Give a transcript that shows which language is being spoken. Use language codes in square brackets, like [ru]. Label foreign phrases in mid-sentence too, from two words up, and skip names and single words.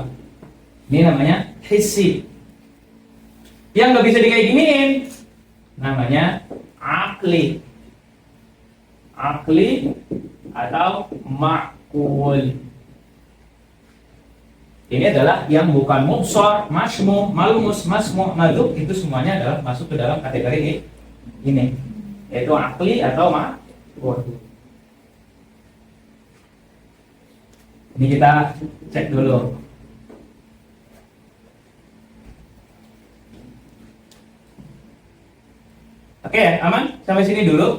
[id] Ini namanya hissi. Yang nggak bisa kayak giniin namanya akli atau ma'kul. Ini adalah yang bukan [ar] mubsor, masmu, malmus, masmu, madzuq, [id] itu semuanya adalah masuk ke dalam kategori ini, yaitu akli atau ma'kul. Ini kita cek dulu. Oke, aman? Sampai sini dulu.